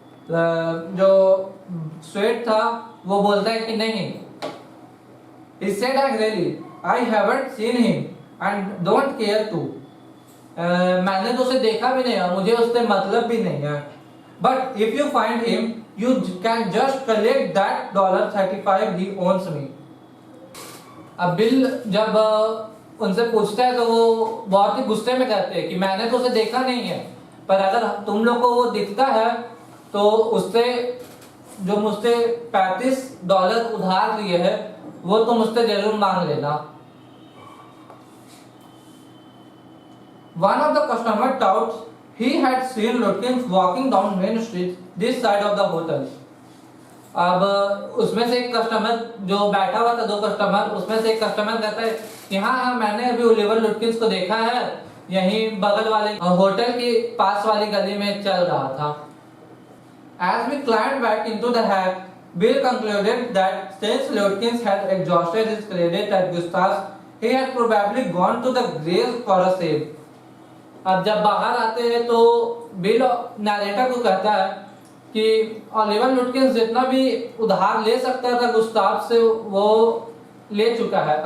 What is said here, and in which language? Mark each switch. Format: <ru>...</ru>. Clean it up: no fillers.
<hi>जो स्वेट था वो बोलता है कि नहीं।</hi> <en>He said angrily, I haven't seen him and don't care to.</en> <hi>मैंने तो उसे देखा भी नहीं और मुझे उससे मतलब भी नहीं है।</hi> <en>But if you find him, you can just collect that $35 he owes me.</en> <hi>अब बिल जब उनसे पूछता है तो वो बहुत ही गुस्से में कहते हैं कि मैंने तो उसे देखा नहीं है, पर अगर तुम लोग को वो दिखता है तो उससे जो मुझसे $35 उधार लिए है वो तुम मुझसे जरूर मांग लेना।</hi> <en>One of the customer touts he had seen Lutkins walking down Main Street this side of the hotel.</en> <hi>अब उसमें से एक कस्टमर जो बैठा हुआ था, दो कस्टमर, उसमें से एक कस्टमर कहता है कि हाँ, मैंने अभी ओलिवर लुटकिंस को देखा है, यहीं बगल वाले होटल की पास वाली गली में चल रहा था।</hi> <en>As we climbed back into the hack, Bill concluded that since Lutkins had exhausted his credit at Gustav's, he had probably gone to the Grace for a sale.</en> <hi>अब जब बाहर आते हैं तो बिल नैरेटर को कहता है कि ओलिवर लुटकिंस जितना भी उधार ले सकता था गुस्ताव से वो ले चुका है।</hi>